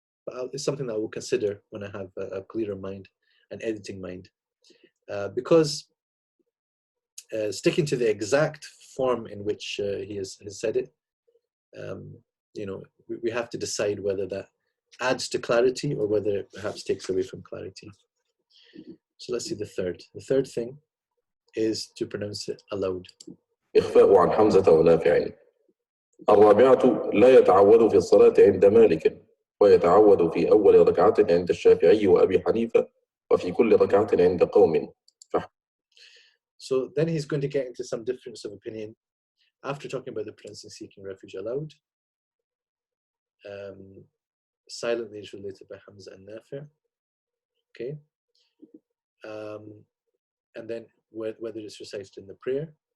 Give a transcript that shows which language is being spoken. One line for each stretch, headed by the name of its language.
English: But it's something that I will consider when I have a clearer mind, an editing mind, because sticking to the exact form in which he has said it, we have to decide whether that adds to clarity or whether it perhaps takes away from clarity. So let's see the third. The third thing is to pronounce it aloud.
Arabic: إخفاء عن حمزة ونافع. الرابعة: لا يتعوذ في الصلاة عند مالك، ويتعوذ في أول ركعة عند الشافعي وأبي حنيفة وفي كل ركعة عند قوم.
English: So then he's going to get into some difference of opinion after talking about the prince and seeking refuge aloud. Silently is related by Hamza and Nafi'. Okay. And then whether it's recited in the prayer.